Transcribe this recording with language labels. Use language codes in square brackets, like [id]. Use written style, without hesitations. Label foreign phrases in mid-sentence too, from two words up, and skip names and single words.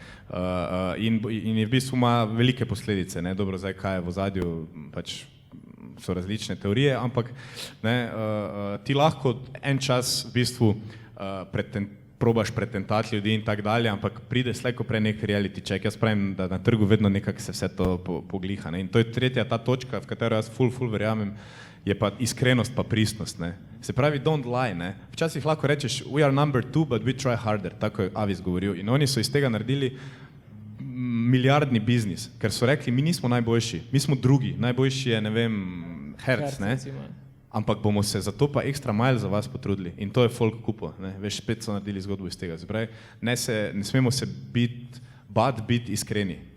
[sl] In je v bistvu ima velike posledice. Ne. Dobro, zdaj, kaj je v ozadju, pač so različne teorije, ampak ne, ti lahko en čas v bistvu probaš pretentati ljudi in tako dalje, ampak pride slej ko prej nek [en] reality check. [sl] Jaz pravim, da na trgu vedno nekako se vse to pogliha. Ne? In to je tretja ta točka, v katero jaz ful verjamem, je pa iskrenost pa pristnost. Ne? Se pravi, [en] don't lie. [sl] Ne? Včasih lahko rečeš, [en] we are number 2, but we try harder, [sl] tako je Avis govoril. In oni so iz tega naredili milijardni biznis, ker so rekli, mi nismo najboljši, mi smo drugi, najboljši je, ne vem, Hertz, ne? Ampak bomo se zato pa [en] ekstra mile [sl] za vas potrudili in to je folk kupo, ne? Veš, spet so naredili zgodbo iz tega. Zdaj, ne smemo se biti iskreni, ne?